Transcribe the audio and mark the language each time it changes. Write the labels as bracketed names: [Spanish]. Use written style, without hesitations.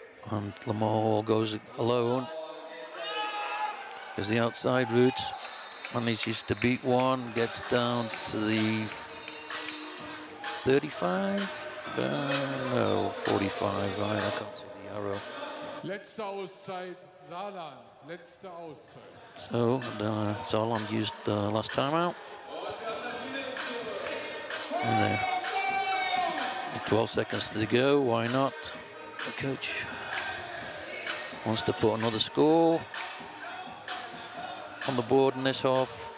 [English] And Lamar Hall goes alone. There's the outside route. Manages to beat one, gets down to the 35? No, 45, right? I can't see the arrow. [German] Letzte Auszeit, Saarland. Letzte Auszeit. [English] So, Saarland used last time out. And there. 12 seconds to go, why not? The coach wants to put another score on the board in this half.